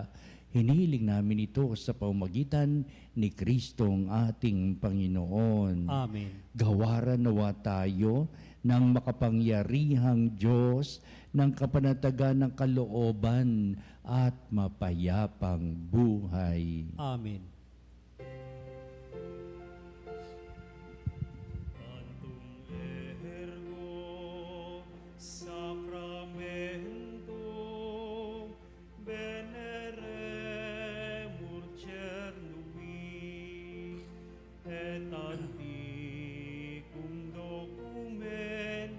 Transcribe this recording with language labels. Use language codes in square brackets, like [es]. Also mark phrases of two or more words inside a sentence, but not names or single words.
[tl] Hinihiling namin ito sa pamamagitan ni Kristong ating Panginoon. Amen. Gawaran nawa tayo ng makapangyarihang Diyos, ng kapanatagan ng kalooban at mapayapang buhay. Amen. [la] Antum ergo sacramentum veneremur cernui et antiquum documentum